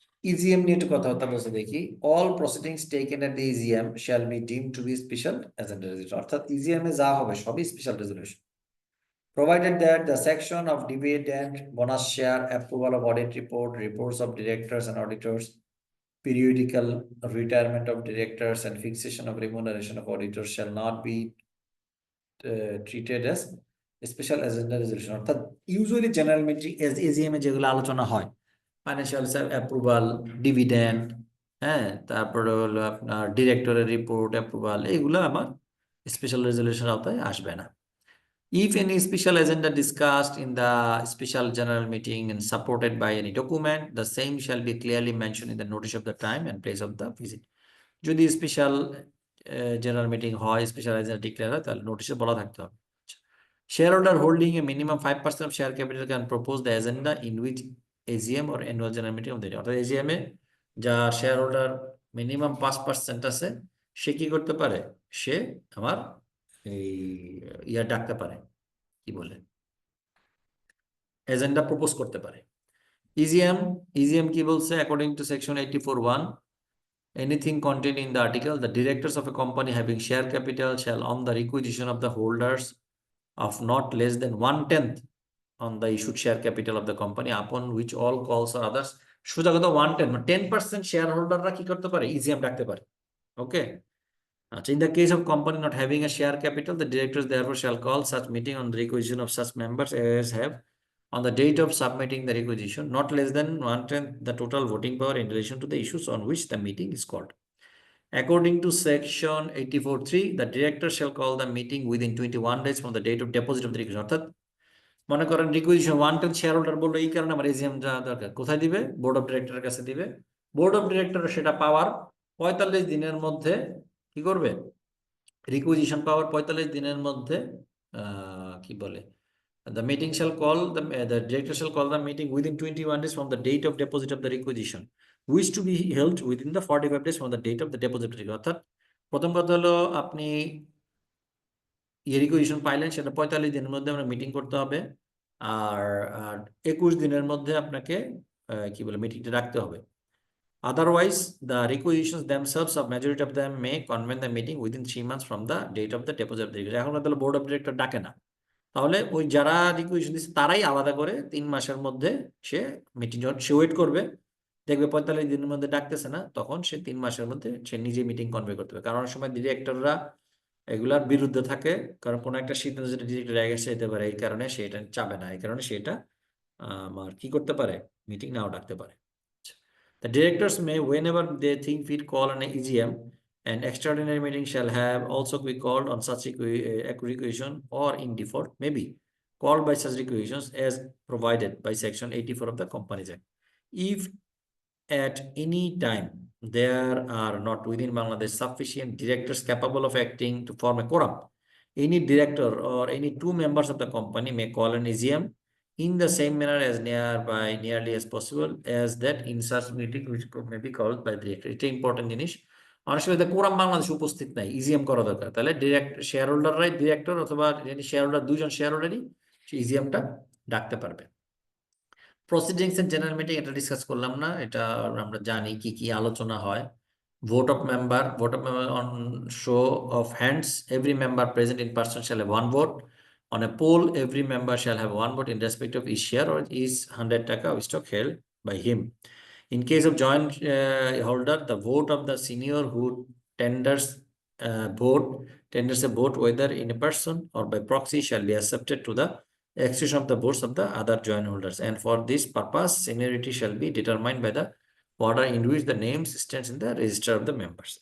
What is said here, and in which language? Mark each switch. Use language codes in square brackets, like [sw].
[bn] EGM নিয়ে একটু কথাবার্তা বলতে দেখি। [en] All proceedings taken at the EGM shall be deemed to be special agenda resolution, [bn] অর্থাৎ EGM এ যা হবে সবই special resolution, [en] provided that the section of dividend, bonus share, approval of audit report, reports of directors and auditors, periodical retirement of directors and fixation of remuneration of auditors shall not be treated as special agenda resolution. [bn] অর্থাৎ usually general meeting AGM এ যেগুলো আলোচনা হয়, financial approval, dividend, হ্যাঁ, তারপরে হলো আপনার ডিরেক্টরের report approval, এগুলো আমার স্পেশাল রেজলিউশন আওতায় আসবে না। [en] If any special agenda discussed in the special general meeting and supported by any document, the same shall be clearly mentioned in the notice of the time and place of the visit. [bn] যদি special general meeting হয়, special agenda declare হয়, তাহলে নোটিশে বলা থাকতে হবে। [en] Shareholder holding a minimum 5% of share capital can propose the agenda in which AGM or annual general meeting of the [bn] অর্থাৎ AGM এ যা শেয়ারহোল্ডার মিনিমাম 5% আছে সে কি করতে পারে, সে আমার এই ডাকতে পারে, কি বলে, এজেন্ডা প্রপোজ করতে পারে। EGM কি বলছে, [en] according to section 84(1), anything contained in the article, the directors of a company having share capital shall, on the requisition of the holders of not less than 1/10 on the issued share capital of the company, upon which all calls or others, [bn] সোজা কথা 1/10 মানে 10% share হোল্ডাররা কি করতে পারে, EGM ডাকতে পারে। ওকে, আচ্ছা, [en] in the case of company not having a share capital, the directors therefore shall call such meeting on the requisition of such members as have, on the date of submitting the requisition, not less than 1/10 the total voting power in relation to the issues on which the meeting is called. According to section 84(3), the director shall call the meeting within 21 days from the date of deposit of the requisition। [bn] অর্থাৎ মনে করেন requisition 1/10 share holder বললো, এই কারণে আমার AGM দরকার, কোথায় দিবে, বোর্ড অফ ডিরেক্টরের কাছে দিবে। বোর্ড অফ ডিরেক্টর সেটা পাওয়ার 45 দিনের মধ্যে কি করবে, রিকুইজিশন পাওয়ার 45 দিনের মধ্যে কি বলে, [en] the meeting shall call the director shall call the meeting within 21 days from the date of deposit of the requisition, which to be held within the 45 days from the date of the deposit. [bn] অর্থাৎ প্রথম কথা হলো আপনি requisition পাইলেন, সেটা 45 দিনের মধ্যে আমরা মিটিং করতে হবে, আর 21 দিনের মধ্যে আপনাকে কি বলে মিটিংটা রাখতে হবে। [en] Otherwise, the requisitions themselves, of majority of them, may convene the meeting within 3 months from the date of the deposit of the requisition। [bn] এখন তাহলে বোর্ড অফ ডিরেক্টর ডাকে না, তাহলে ওই যারা রিকুইজিশন দিচ্ছে তারাই আলাদা করে 3 মাসের মধ্যে সে মিটিং, সে ওয়েট করবে, দেখবে 45 দিনের মধ্যে ডাকতেছে না, তখন সে 3 মাসের মধ্যে সে নিজে মিটিং কনভে করতে হবে। কারণ অনেক সময় ডিরেক্টররা এগুলার বিরুদ্ধে থাকে, কারণ কোনো একটা সিদ্ধান্ত যেটা ডিরেক্টর এগেন্সট যেতে পারে, এই কারণে সে এটা চাবে না, এই কারণে সেটা আমার কি করতে পারে, মিটিং নাও ডাকতে পারে। [en] The directors may, whenever they think fit, call an EGM. An extraordinary meeting shall have also be called on such requisition, or in default may be called by such requisitions as provided by section 84 of the Companies Act. If at any time there are not within Bangladesh sufficient directors capable of acting to form a quorum, any director or any 2 members of the company may call an EGM in the same manner as nearly as possible as that in such meeting which may be called by the director. [bn] এটা important জিনিস, অনেক সময় quorum বাংলাদেশে উপস্থিত নাই, EGM করা দরকার, তাহলে ডিরেক্ট শেয়ার হোল্ডাররাই, ডিরেক্টর অথবা শেয়ার হোল্ডার, 2 জন শেয়ার হোল্ডারই ইজিএমটা ডাকতে পারবে। প্রসিডিংস এন্ড জেনারেল মিটিং এটা ডিসকাস করলাম না, এটা আমরা জানি কি কি আলোচনা হয়। [en] Vote of member on show of hands, every member present in person shall have 1 vote. On a poll, every member shall have 1 vote in respect of his share or his 100 taka of stock held by him. In case of joint holder, the vote of the senior who tenders a vote whether in a person or by proxy shall be accepted to the exclusion of the votes of the other joint holders, and for this purpose seniority shall be determined by the order in which the names stands in the register of the members.